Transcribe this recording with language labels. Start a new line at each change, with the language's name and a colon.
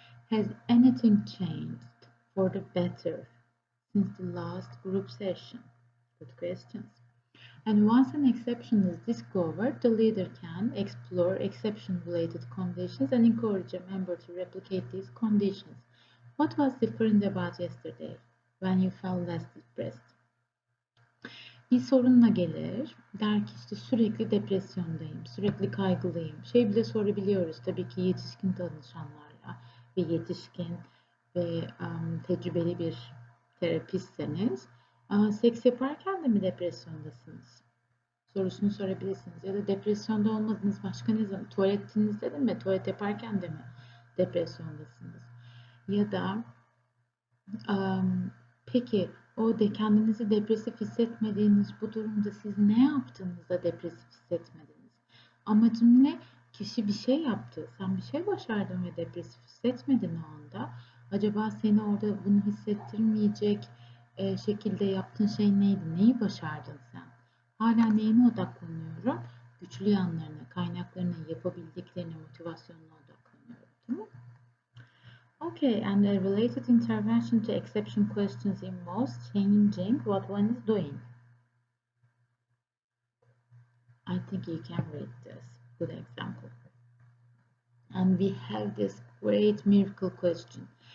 English: Has anything changed for the better since the last group session? Good questions. And once an exception is discovered, the leader can explore exception-related conditions and encourage a member to replicate these conditions. What was different about yesterday when you felt less depressed?
Turkish: Bir sorunla gelir, der ki işte sürekli depresyondayım, sürekli kaygılıyım. Şey bile sorabiliyoruz tabii ki yetişkin danışanlarla ve yetişkin ve tecrübeli bir terapistseniz seks yaparken de mi depresyondasınız sorusunu sorabilirsiniz. Ya da depresyonda olmadınız başka ne zaman? Tuvaletinizde de mi? Tuvalet yaparken de mi depresyondasınız? Ya da peki o de kendinizi depresif hissetmediğiniz bu durumda siz ne yaptığınızda depresif hissetmediniz? Amacım ne? Kişi bir şey yaptı. Sen bir şey başardın ve depresif hissetmedin o anda. Acaba seni orada bunu hissettirmeyecek şekilde yaptığın şey neydi? Neyi başardın sen? Hala neyine odaklanıyorum? Güçlü yanlarına, kaynaklarına, yapabildiklerine, motivasyonuna odaklanıyorum. Değil mi?
English: Okay, and a related intervention to exception questions involves changing what one is doing. I think you can read this. Good example. And we have this great miracle question.